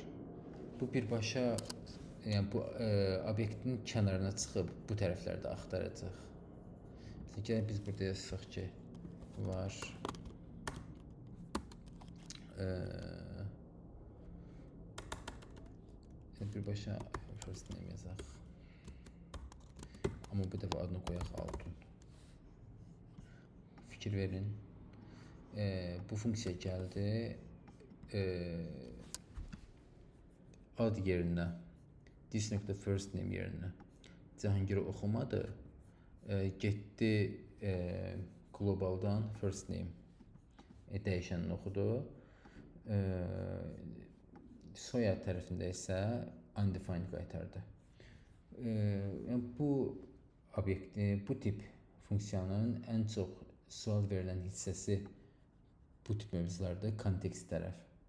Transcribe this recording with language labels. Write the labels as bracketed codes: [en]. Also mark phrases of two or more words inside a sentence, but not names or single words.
[az] Bu birbaşa, yəni bu obyektin kənarına çıxıb bu tərəflərdə axtaracaq. Məsələn, biz burada yazsaq ki, var birbaşa [en] first name [az] yazaq. Amma bu dəfə adını qoyaq Altun. Fikir verin. Bu funksiya gəldi. Ad yerinə, this nokta [en] first name [az] yerinə Cahangir'i oxumadı. Getdi globaldan [en] first name [az] dəyişənini oxudu. Soyad tərəfində isə undefined qaytardı. Yəni bu obyektin, bu tip funksiyanın ən çox sual verilən hissəsi bu tip mövzularda kontekst tərəf.